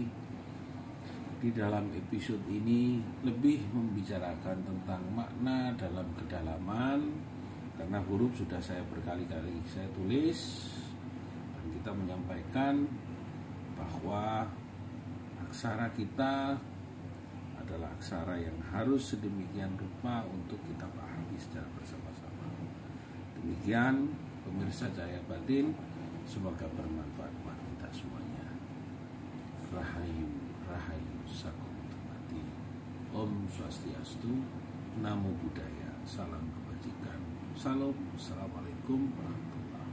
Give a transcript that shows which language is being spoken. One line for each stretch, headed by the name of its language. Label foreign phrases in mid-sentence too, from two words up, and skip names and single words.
Indonesian: Di dalam episode ini lebih membicarakan tentang makna dalam kedalaman, karena huruf sudah saya berkali-kali saya tulis, dan kita menyampaikan bahwa aksara kita adalah aksara yang harus sedemikian rupa untuk kita pahami secara bersama-sama. Demikian pemirsa Cahaya Batin, semoga bermanfaat buat kita semuanya.
Javanese: Rahayu, Rahayu, Sakum Tumati.
Balinese: Om Swastiastu,
Pali: Namo Buddhaya,
Indonesian: salam kebajikan. Salam,
Arabic: السلام عليكم ورحمة الله وبركاته.